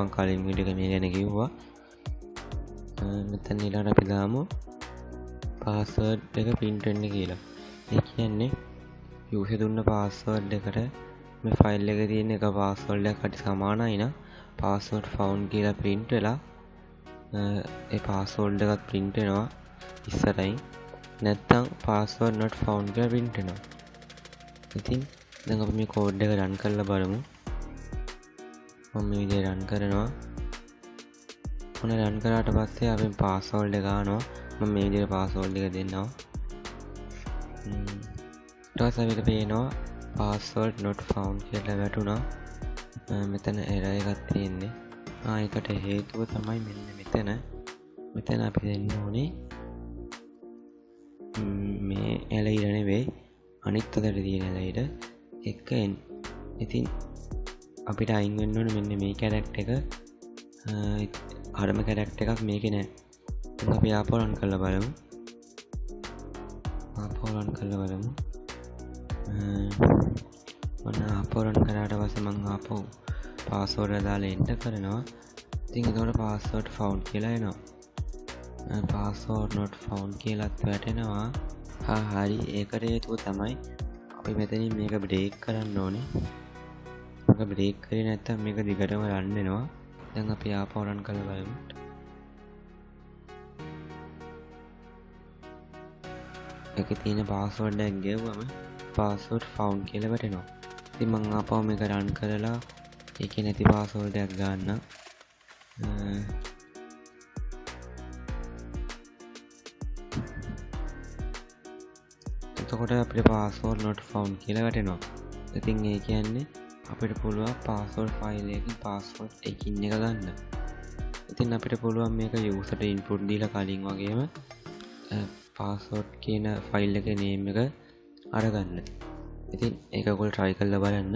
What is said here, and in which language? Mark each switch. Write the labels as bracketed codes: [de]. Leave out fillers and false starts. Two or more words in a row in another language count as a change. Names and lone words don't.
[si] මම කලින් වීඩියෝ එකේ මේ ගැන කිව්වා. මෙතන ඊළඟට අපි දාමු password එක print වෙන්න කියලා. ඒ කියන්නේ user දුන්න password එකට මේ ෆයිල් එකේ තියෙන එක password එකට සමානයි නම් [en] password found [si] කියලා print වෙලා ඒ password එකත් print වෙනවා ඉස්සරහින්. නැත්නම් [en] password not found [si] කියලා print වෙනවා. ඉතින් දැන් අපි මේ කෝඩ් එක රන් කරලා බලමු. මම මේ විදිහට රන් කරනවා. මොන රන් කරාට පස්සේ අපි password එක ගන්නවා. මම මේ විදිහට password එක දෙන්නවා. ඊට පස්සේ අපිට පේනවා [en] password not found [si] කියලා වැටුණා. මෙතන error එකක් තියෙන්නේ. ඒකට හේතුව තමයි මෙන්න මෙතන අපි දෙන්න ඕනේ මේ එළයිර නෙවෙයි අනිත් අතට තියෙන එළයිර එක n. ඉතින් අපිට අයින් වෙන්න ඕනේ මෙන්න මේ කැරක්ටර් එක. හරම කැරක්ටර් එකක් මේකේ නැහැ. දැන් අපි ආපහු රන් කරලා බලමු. මම ආපහු රන් කරාට පස්සේ මම ආපහු password එක දාලා enter කරනවා. ඉතින් ඒකට [en] password found [si] කියලා එනවා. [en] password not found [si] කියලාත් වැටෙනවා. හරි. ඒකට හේතුව තමයි අපි මෙතනින් මේක break කරන්න ඕනේ. මේක break කරේ නැත්නම් මේක දිගටම run වෙනවා. දැන් අපි ආපහු run කරලා බලමු. ඒකේ තියෙන password එක ගෙවුවම [en] password found [si] කියලා වැටෙනවා. ඉතින් මම ආපහු මේක run කරලා ඒකේ නැති password එකක් ගන්න. එතකොට අපිට [en] password not found [si] කියලා වැටෙනවා. ඉතින් ඒ කියන්නේ අපිට පුළුවන් [en] password file [si] එකකින් password එකින් එක ගන්න. ඉතින් අපිට පුළුවන් මේක [en] user input [si] දීලා කලින් වගේම password කියන file එකේ name එක අරගන්න. ඉතින් ඒක ඔයගොල්ලෝ try කරලා බලන්න.